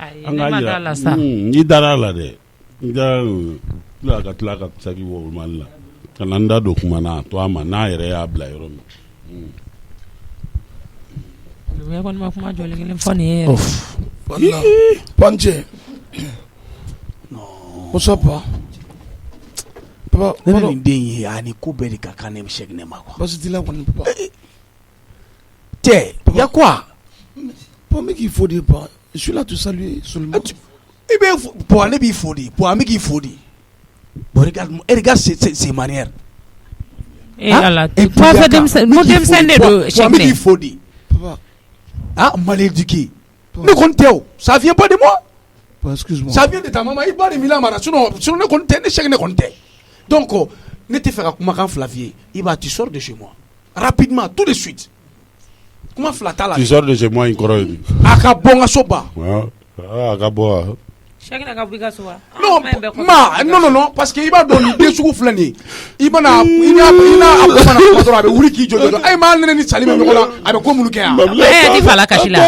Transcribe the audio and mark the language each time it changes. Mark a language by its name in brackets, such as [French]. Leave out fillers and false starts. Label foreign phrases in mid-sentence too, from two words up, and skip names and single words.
[Bambara] an k'a yira i dara la dɛ n ka tila ka saki wɔ mali la ka na n da don kuma na to a ma n'a yɛrɛ y'a bila yɔrɔ min Lumia kɔni ma kuma jɔlen kelen fɔ nin ye yɛrɛ [English] Panche what's up papa [Bambara] ne bɛ nin den ye ani ko bɛɛ de ka kan ne bɛ Cheick-Nɛ ma quoi basi t'i la kɔni papa tɛ [French] y a quoi papa mais qu'il faut dire pas je suis là te saluer seulement [Bambara] i bɛ pour ne b'i fo de pour an bɛ k'i fo de [French] bon regarde ces manières [Bambara] ala [French] tu pas fait [Bambara] denmisɛnnin de don Cheick-Nɛ an bɛ k'i fo de papa [French] mal éduqué [Bambara] ne kɔni tɛ o [French] ça vient pas de moi excuse-moi ça vient de ta maman [Bambara] i ba de mi lamara sinon ne kɔni tɛ ne Cheick-Nɛ kɔni tɛ donc ne tɛ fɛ ka kumakan fila f'i ye i b'a [French] tu sors de chez moi rapidement tout de suite [Bambara] kuma fila t'a la [French] tu sors de chez moi [Bambara] in kɔrɔ ye di a ka bɔ n ka so ba a ka bɔ Cheick-Nɛ ka bɔ i ka so wa [French] non parce que [Bambara] i b'a dɔn nin den sugu filɛ nin ye i n'a bɔ mana kuma dɔrɔn a bɛ wuli k'i jɔ dɔrɔn m'a nɛnɛ ni sali bɛ ɲɔgɔn na a bɛ ko minnu kɛ yan ti fa la kasi la